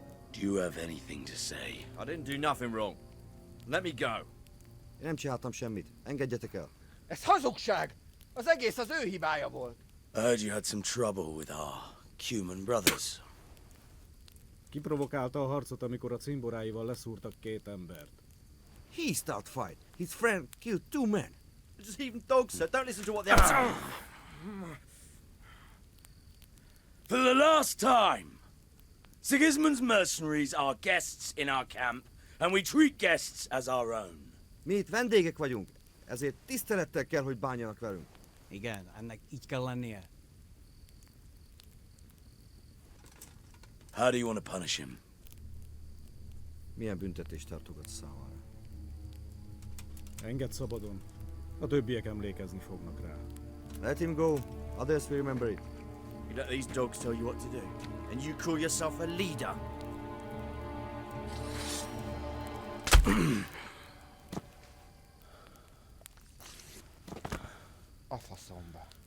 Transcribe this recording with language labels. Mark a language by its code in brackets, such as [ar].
[en] Do you have anything to say? I didn't do nothing wrong. Let me go. [hu] Én nem csináltam semmit. Engedjetek el. Ez hazugság! Az egész az ő hibája volt. [en] I heard you had some trouble with our Cuman brothers. [hu] Kiprovokálta a harcot, amikor a cimboráival leszúrtak két embert. [en] He start fight. His friend killed 2 men. Just even dogs, sir. Don't listen to what the others say. For the last time! Sigismund's mercenaries are guests in our camp, and we treat guests as our own. [hu] Mi itt vendégek vagyunk, ezért tisztelettel kell, hogy bánjanak velünk. Igen, ennek így kell lennie. [en] How do you want to punish him? [hu] Milyen büntetést tartogatsz számára? Engedd szabadon. A többiek emlékezni fognak rá. [en] Let him go. Others will remember it. You let these dogs tell you what to do, and you call yourself a leader. [hu] A faszomba.